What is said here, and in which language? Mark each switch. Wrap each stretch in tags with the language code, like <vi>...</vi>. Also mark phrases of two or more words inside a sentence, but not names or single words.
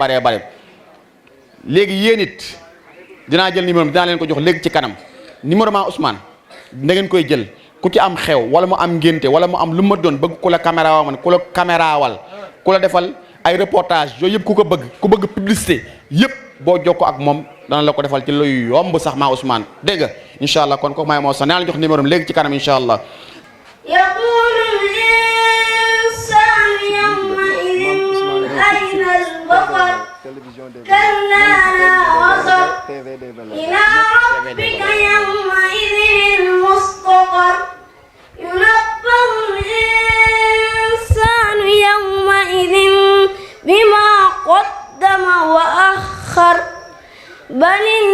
<wo>léegi yéen it dinaa jël numéro dinaa leen ko jox léegi ci kanam numéro ma Ousmane da ngeen koy jël ku ci am xew wala mu am ngénte wala mu am lu ma doon bëgg ku la caméra man ku la camérawal ku la defal ay reportage yooyu yëpp ku bëgg publicité yëpp boo jokkoo ak moom dana la ko defal ci luy yomb sax ma Ousmane dégg nga</wo> <ar>إن شاء الله</ar> <wo>kon kooku maay moo sax naa la jox numéro léegi ci kanam</wo> <ar>إن شاء الله. كلا لا وزر إلى ربك يومئذ المستقر ينبأ الإنسان يومئذ بما قدم وأخر بل</ar>